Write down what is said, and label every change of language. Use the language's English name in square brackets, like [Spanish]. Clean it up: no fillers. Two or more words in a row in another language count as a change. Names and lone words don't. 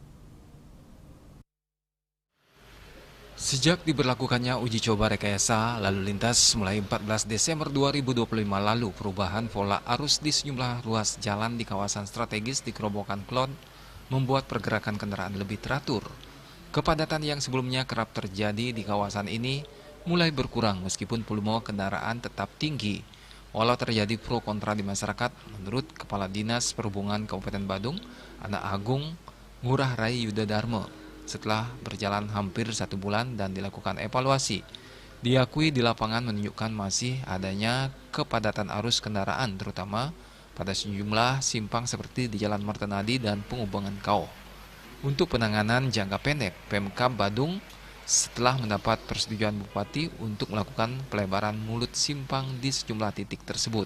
[Indonesian] Sejak diberlakukannya uji coba rekayasa lalu lintas mulai 14 Desember 2025 lalu, perubahan pola arus di sejumlah ruas jalan di kawasan strategis di Kerobokan Kelod membuat pergerakan kendaraan lebih teratur. Kepadatan yang sebelumnya kerap terjadi di kawasan ini mulai berkurang meskipun volume kendaraan tetap tinggi. Walau terjadi pro kontra di masyarakat, menurut Kepala Dinas Perhubungan Kabupaten Badung, Anak Agung Ngurah Rai Yuda Dharma, setelah berjalan hampir 1 bulan dan dilakukan evaluasi, diakui di lapangan menunjukkan masih adanya kepadatan arus kendaraan terutama pada sejumlah simpang seperti di Jalan Martenadi dan Penghubungan Kau. Untuk penanganan jangka pendek, Pemkab Badung setelah mendapat persetujuan Bupati untuk melakukan pelebaran mulut simpang di sejumlah titik tersebut.